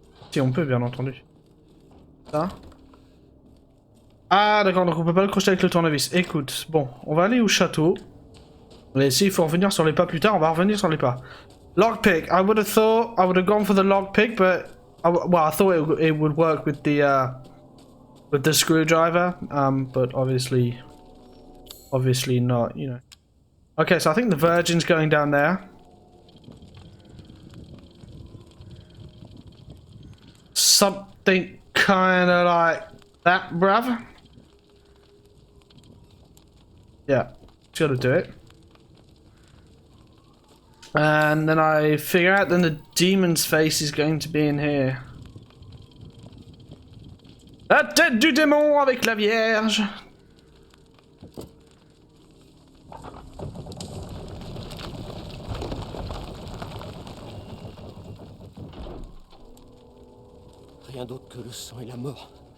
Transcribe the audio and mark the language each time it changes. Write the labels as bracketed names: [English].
[French] Si on peut, bien entendu. Ça. Ah, d'accord, donc on peut pas le crocheter avec le tournevis. Écoute, bon, on va aller au château. Et s'il faut revenir sur les pas plus tard, on va revenir sur les pas. [English] Lockpick. I would have thought I would have gone for the lockpick, but I thought it would work with the screwdriver. But obviously not. You know. Okay, so I think the Virgin's going down there. Something kind of like that, bruv. Yeah, it's got to do it. And then I figure out then the demon's face is going to be in here. [French] La tête du démon avec la Vierge. Rien d'autre que le sang et la mort.